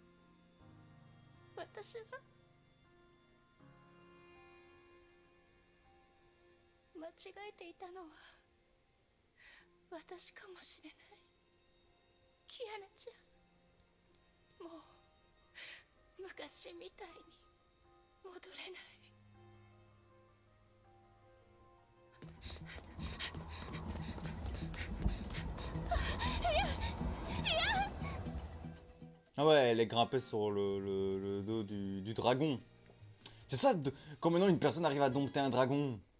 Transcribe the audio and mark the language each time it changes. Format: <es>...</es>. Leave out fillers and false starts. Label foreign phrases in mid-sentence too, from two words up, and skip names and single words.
<ja>私は間違えていたのは私かもしれないキアナちゃんもう昔みたいに戻れない</ja> <fr>Ah ouais, elle est grimpée sur le dos du dragon. C'est ça, quand maintenant une personne arrive à dompter un dragon.</fr>